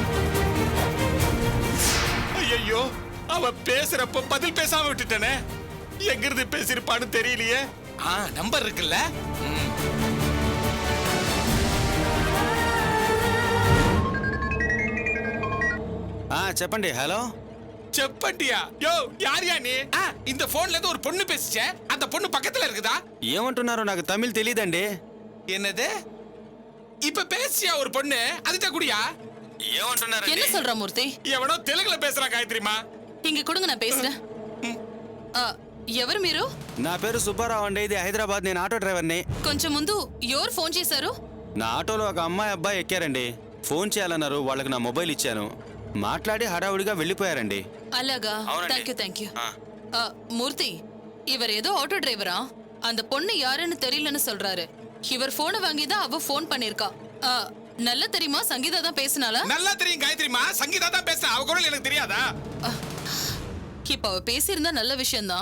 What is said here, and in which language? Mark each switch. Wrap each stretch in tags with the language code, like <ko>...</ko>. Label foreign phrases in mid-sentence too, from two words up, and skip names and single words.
<ta>ஐயோ, அவ பேசுறப்ப பதில் பேசாம விட்டுட்டனே. எங்க இருந்து பேசிருப்பான்னு தெரியலையே. நம்பர் இருக்குல்ல.</ta> <te>చెప్పండి. హలో చెప్పండిயா?</te> <ta>யோ யாரியா நீ? இந்த போன்ல இருந்து ஒரு பொண்ணு பேசிச்சே, அந்த பொண்ணு பக்கத்துல இருக்குதா?</ta> <te>ఏమంటున్నారో నాకు తమిళ్ తెలీదండి.</te> <ta>என்னது? இப்ப பேசியா ஒரு பொண்ணு? அதுட்ட குடியா?</ta> <te>ఏమంటున్నారండి?</te> <ta>என்ன சொல்ற மூர்த்தி? எவனோ தெலுங்குல பேசுறா காயத்ரிமா. இங்க கொடுங்க, நான் பேசுறேன்.</ta> <te>ఎవరు మీరు? నా పేరు సుబ్బారావు అండి. ఇది హైదరాబాద్. నేను ఆటో డ్రైవర్ని. కొంచెం ముందు ఎవరు ఫోన్ చేశారు? నా ఆటోలో ఒక అమ్మాయి అబ్బాయి ఎక్కారండి. ఫోన్ చేయాలన్నారు. వాళ్ళకి నా మొబైల్ ఇచ్చాను. మాట్లాడి హడావుడిగా వెళ్ళిపోయారండి. అలాగా?</te> <en>thank you.</en> <ta>மூர்த்தி, இவர் ஏதோ ஆட்டோ டிரைவரா? அந்த பொண்ணு யாருன்னு தெரியலன்னு சொல்றாரு. இவர் போனை வாங்கி தான் அவ போன் பண்ணிருக்கா. நல்லா தெரியுமா? சங்கீதா தான் பேசினாளா? நல்லா தெரியும் காயத்ரிமா. சங்கீதா தான் பேசுறா. அவ குரல் எனக்கு தெரியாதா? இப்ப அவ பேசியிருந்தா நல்ல விஷயம்தான்.</ta>